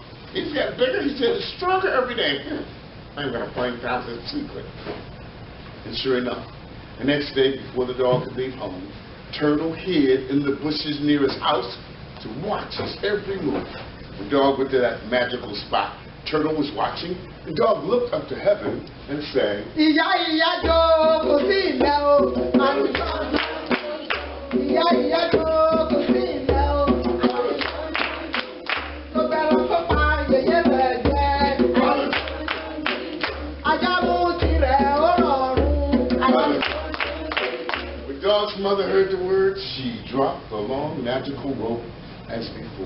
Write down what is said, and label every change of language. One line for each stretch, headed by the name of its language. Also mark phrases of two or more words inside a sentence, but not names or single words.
English: He's getting bigger, he's getting stronger every day. I'm going to find out the secret." And sure enough, the next day before the dog could leave home, Turtle hid in the bushes near his house to watch his every move. The dog went to that magical spot. Turtle was watching. The dog looked up to heaven and sang,
Yoruba: Iya iya jo ko si leo. Alu John. Iya iya jo ko si leo. Alu John. Go go kopa ye ye reje. Alu John. Ajamu tire ororu. Alu John.
English: When Dog's mother heard the words, she dropped the long magical rope as before.